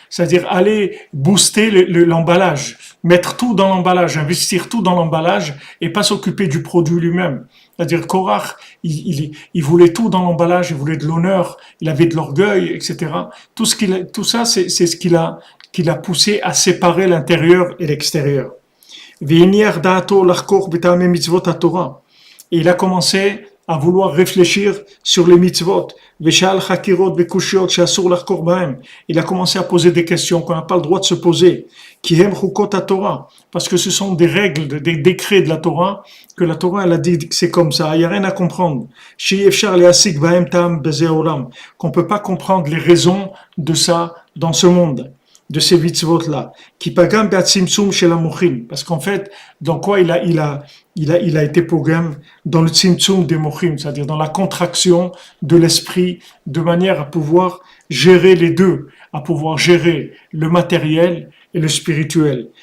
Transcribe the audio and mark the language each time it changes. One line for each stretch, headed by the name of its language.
French: C'est-à-dire aller booster l'emballage, mettre tout dans l'emballage, investir tout dans l'emballage et pas s'occuper du produit lui-même. C'est-à-dire Korach, il voulait tout dans l'emballage, il voulait de l'honneur, il avait de l'orgueil, etc. Tout ça, c'est ce qu'il a poussé à séparer l'intérieur et l'extérieur.
Hebrew: והניח דעתו לחקור בטעמי מצוות התורה.
French: Et il a commencé à vouloir réfléchir sur les mitzvot.
Hebrew: ושאל חקירות וקושיות שאסור לחקור בהם.
French: Il a commencé à poser des questions qu'on n'a pas le droit de se poser.
Hebrew: כי הם חוקות התורה.
French: Parce que ce sont des règles, des décrets de la Torah, que la Torah elle a dit que c'est comme ça, il n'y a rien à comprendre.
Hebrew: שאי אפשר להשיג בהם טעם בזה העולם.
French: Qu'on ne peut pas comprendre les raisons de ça dans ce monde, de ces mitzvot-là, qui pagam be'atzimtzum chez la mochim, parce qu'en fait, dans quoi il a été pogam dans le tzimtzum des mochim, c'est-à-dire dans la contraction de l'esprit, de manière à pouvoir gérer les deux, à pouvoir gérer le matériel et le spirituel.